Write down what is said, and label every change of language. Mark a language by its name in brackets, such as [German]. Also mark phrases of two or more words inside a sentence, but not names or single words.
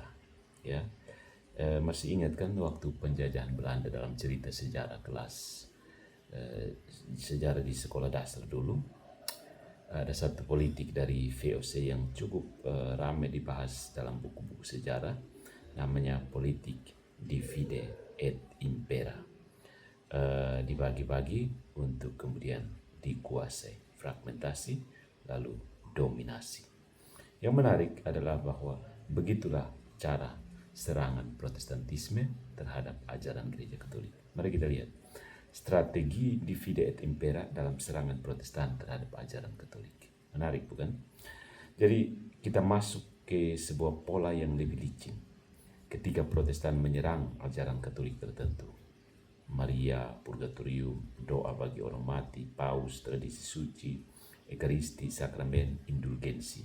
[Indonesian] Ya, masih ingat kan waktu penjajahan Belanda dalam cerita sejarah kelas sejarah di sekolah dasar dulu, ada satu politik dari VOC yang cukup ramai dibahas dalam buku-buku sejarah, namanya politik [Latin] divide et impera. [Indonesian] Dibagi-bagi untuk kemudian dikuasai, fragmentasi, lalu dominasi. Yang menarik adalah bahwa begitulah cara serangan Protestantisme terhadap ajaran gereja Katolik. Mari kita lihat strategi [Latin] divide et impera [Indonesian] dalam serangan Protestan terhadap ajaran Katolik. Menarik bukan? Jadi kita masuk ke sebuah pola yang lebih licin ketika Protestan menyerang ajaran Katolik tertentu. Maria, purgatorium, doa bagi orang mati, paus, tradisi suci, ekaristi, sakramen, indulgensi.